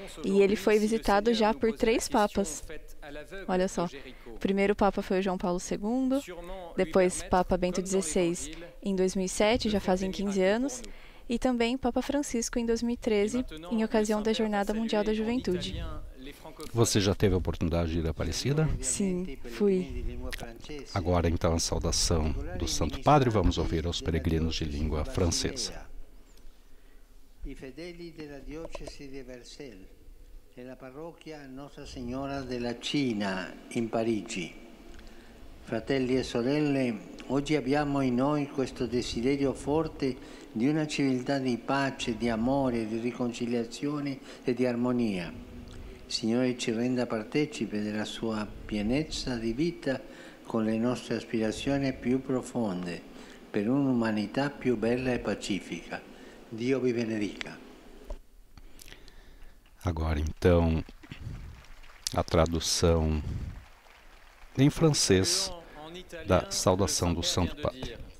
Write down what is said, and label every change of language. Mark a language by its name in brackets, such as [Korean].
[Portuguese] E ele foi visitado já por 3 papas. Olha só, o primeiro papa foi o João Paulo II, depois Papa Bento XVI em 2007, já fazem 15 anos, e também Papa Francisco em 2013, em ocasião da Jornada Mundial da Juventude. Você já teve a oportunidade de ir a Aparecida? Sim, fui. Agora, então, a saudação do Santo Padre. Vamos ouvir aos peregrinos de língua francesa. [Italian] I fedeli della diocesi di Versailles e la parrocchia Nostra Signora della Cina in Parigi. Fratelli e sorelle, oggi abbiamo in noi questo desiderio forte di una civiltà di pace, di amore, di riconciliazione e di armonia. Il Signore ci renda partecipe della sua pienezza di vita con le nostre aspirazioni più profonde per un'umanità più bella e pacifica. Dio vi benedica. [Portuguese] Agora, então, a tradução em francês da saudação do Santo Padre.